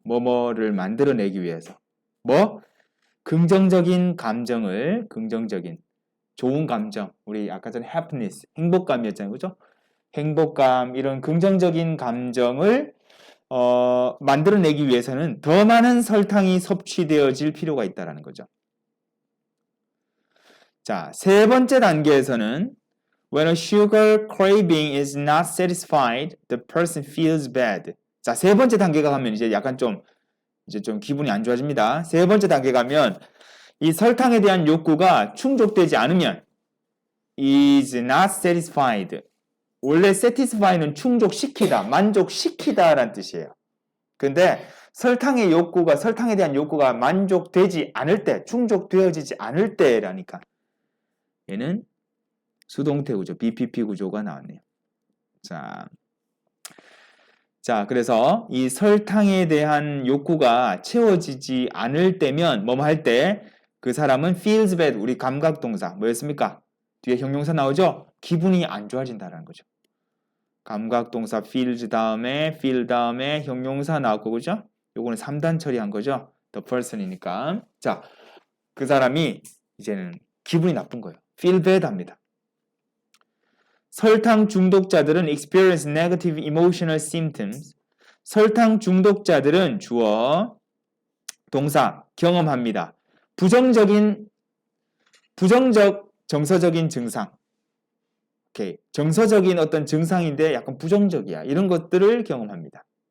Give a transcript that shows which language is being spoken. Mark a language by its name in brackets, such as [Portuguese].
[Korean] 뭐뭐를 만들어내기 위해서. 뭐? 긍정적인 감정을, 좋은 감정. 우리 아까 전에 happiness, 행복감이었잖아요. 그죠? 행복감, 이런 긍정적인 감정을 만들어내기 위해서는 더 많은 설탕이 섭취되어질 필요가 있다는 거죠. 자, 세 번째 단계에서는 [English] When a sugar craving is not satisfied, the person feels bad. [Korean] 자, 세 번째 단계가 가면 이제 약간 좀 기분이 안 좋아집니다. 세 번째 단계 가면 이 설탕에 대한 욕구가 충족되지 않으면 [English] is not satisfied. [Korean] 원래 satisfy는 충족시키다, 만족시키다라는 뜻이에요. 근데 설탕에 대한 욕구가 만족되지 않을 때, 충족되어지지 않을 때라니까. 얘는 수동태 구조, BPP 구조가 나왔네요. 자, 그래서 이 설탕에 대한 욕구가 채워지지 않을 때면 뭐뭐 할 때 그 사람은 [English] feels bad, [Korean] 우리 감각동사 뭐였습니까? 뒤에 형용사 나오죠? 기분이 안 좋아진다는 거죠. 감각동사 feels 다음에 feel 다음에 형용사 나왔고 그죠? 요거는 3단 처리한 거죠. the person이니까. 자, 그 사람이 이제는 기분이 나쁜 거예요. [English] feel bad [Korean] 합니다. 설탕 중독자들은 [English] experience negative emotional symptoms. [Korean] 설탕 중독자들은 주어, 동사, 경험합니다. 부정적 정서적인 증상. 오케이. 정서적인 어떤 증상인데 약간 부정적이야. 이런 것들을 경험합니다.